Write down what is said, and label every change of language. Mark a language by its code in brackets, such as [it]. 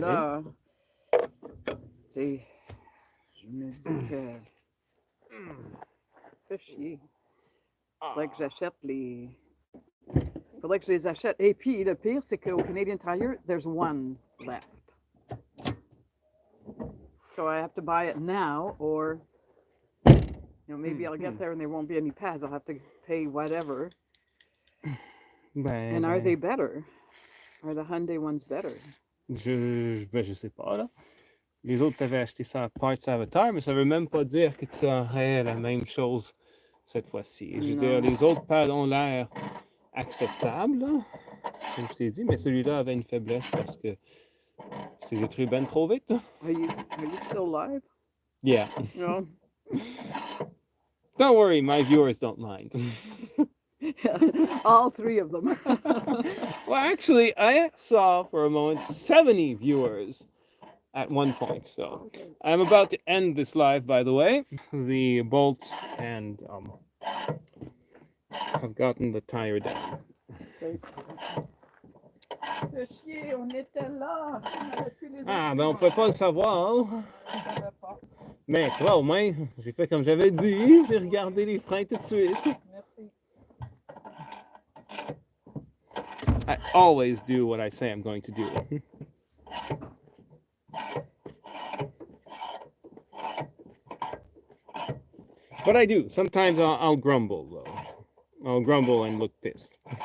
[fr] là, tu sais, je me dis que... Fait chier. Faudrait que j'achète les... Faudrait que je les achète. Et puis, le pire, c'est qu'au Canadian Tire, [en] there's one left. So I have to buy it now, or, maybe I'll get there and there won't be any pads. I'll have to pay whatever. [fr] Ben, [en] And are they better? Are the Hyundai ones better? [fr] je sais pas, là. Les autres avaient acheté ça à Parts Avatar, mais ça veut même pas dire que tu aurais la même chose cette fois-ci. Je veux dire, Non. les autres pads ont l'air acceptables, là, comme je t'ai dit, mais celui-là avait une faiblesse parce que c'est détruit ben trop vite. [en] Are you still live? Yeah. No. Don't worry, my viewers don't mind. All three of them. Well, actually, I saw for a moment 70 viewers at one point. So Okay. I'm about to end this live, by the way. The bolts and I've gotten the tire down. [fr] Fait chier, on était là. On aurait pu les Ah, ben on pouvait pas le savoir. On savait pas. Mais tu vois, au moins, j'ai fait comme j'avais dit. J'ai regardé les freins tout de suite. Merci. [en] I always do what I say I'm going to do. But I do. Sometimes I'll grumble, though. I'll grumble and look pissed.